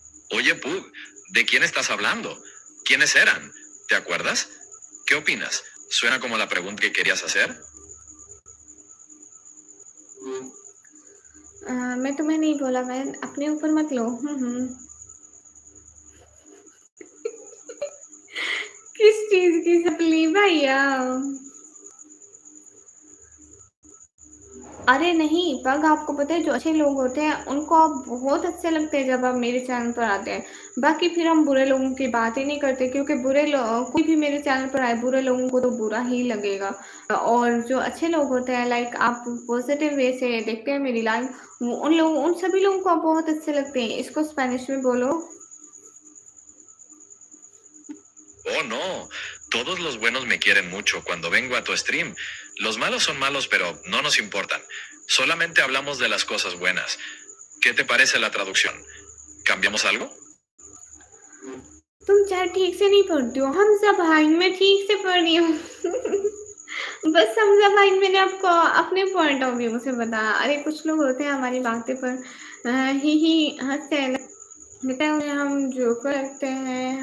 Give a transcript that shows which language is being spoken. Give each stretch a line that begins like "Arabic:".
Spanish: Oye, Pug, ¿de quién estás hablando? ¿Quiénes eran? ¿Te acuerdas? ¿Qué opinas? ¿Suena como la pregunta que querías hacer?
Hindi: मैं तुम्हें नहीं बोला बहन, अपने ऊपर मत लो। किस चीज़ की सप्ली भैया? अरे नहीं, पग आपको पता है जो अच्छे लोग होते हैं उनको आप बहुत अच्छे लगते हैं जब आप मेरे चैनल पर आते हैं। बाकी फिर हम बुरे लोगों की बात ही नहीं करते क्योंकि कोई भी मेरे चैनल पर आए बुरे लोगों को तो बुरा ही लगेगा। और जो अच्छे लोग होते हैं लाइक आप पॉजिटिव वे से देखते हैं मेरी लाइफ, उन सभी लोगों को आप बहुत अच्छे लगते हैं। इसको स्पेनिश में बोलो।
English: Oh, no.
Spanish: Todos los buenos me quieren mucho cuando vengo a tu stream. Los malos son malos, pero no nos importan. Solamente hablamos de las cosas buenas. ¿Qué te parece la traducción? ¿Cambiamos algo?
Hindi: तुम चाहे ठीक से नहीं पढ़ती हो, हमजा भाई मैं ठीक से पढ़ रही हूँ। बस हमजा भाई मैंने आपको अपने पॉइंट ऑफ व्यू से बताया। अरे कुछ लोग होते हैं हमारी बातें पर ही हंसते हैं, लगता है उन्हें हम जोकर लगते हैं।